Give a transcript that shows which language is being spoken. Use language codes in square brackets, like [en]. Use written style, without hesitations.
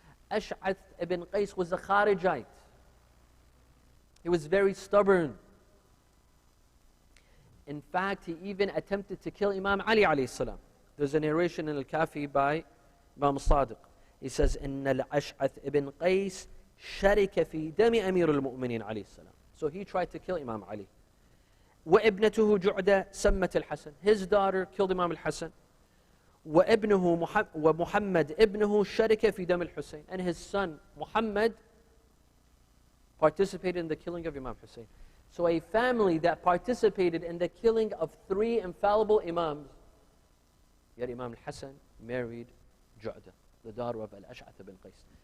[en] Ash'ath ibn Qais was a Kharijite. He was very stubborn. In fact, he even attempted to kill Imam Ali alayhi salam. There's a narration in Al-Kafi by Imam al-Sadiq. He says, [ar] إن الأشعث ibn Qais شرك في دم أمير المؤمنين عليه السلام. [en] So he tried to kill Imam Ali. [ar] وابنته جعدة سمت الحسن. [en] His daughter killed Imam al-Hasan. [ar] ومحمد ابنه شرك في دم الحسين. [en] And his son, Muhammad, participated in the killing of Imam Hussein. So a family that participated in the killing of 3 infallible Imams, yet Imam al-Hasan married Ju'da, the daughter of Al-Ash'ath ibn Qais.